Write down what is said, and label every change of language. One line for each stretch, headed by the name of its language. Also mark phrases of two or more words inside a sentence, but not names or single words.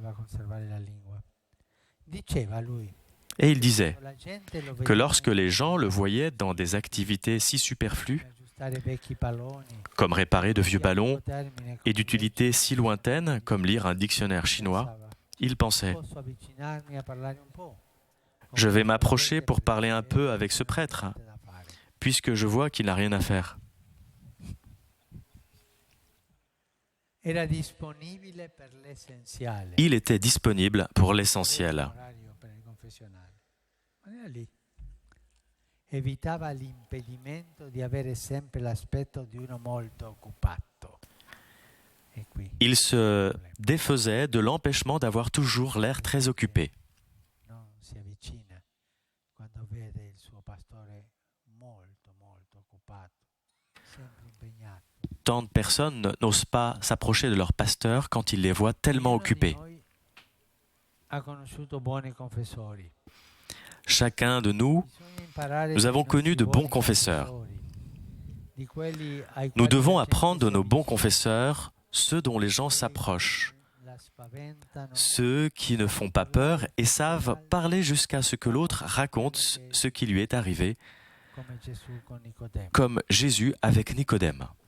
French: Et il disait que lorsque les gens le voyaient dans des activités si superflues, comme réparer de vieux ballons, et d'utilité si lointaine comme lire un dictionnaire chinois, il pensait « Je vais m'approcher pour parler un peu avec ce prêtre, puisque je vois qu'il n'a rien à faire. » Il était disponible pour l'essentiel.
Italian: Evitava l'impedimento di avere sempre l'aspetto di uno molto occupato.
French: Il se défaisait de l'empêchement d'avoir toujours l'air très occupé.
Italian: Non si avvicina quando vede il suo pastore molto occupato, sempre impegnato.
French: Tant de personnes n'osent pas s'approcher de leur pasteur quand ils les voient tellement occupés.
Italian: Ha conosciuto buoni confessori.
French: Chacun de nous avons connu de bons confesseurs. Nous devons apprendre de nos bons confesseurs, ceux dont les gens s'approchent, ceux qui ne font pas peur et savent parler jusqu'à ce que l'autre raconte ce qui lui est arrivé, comme Jésus avec Nicodème.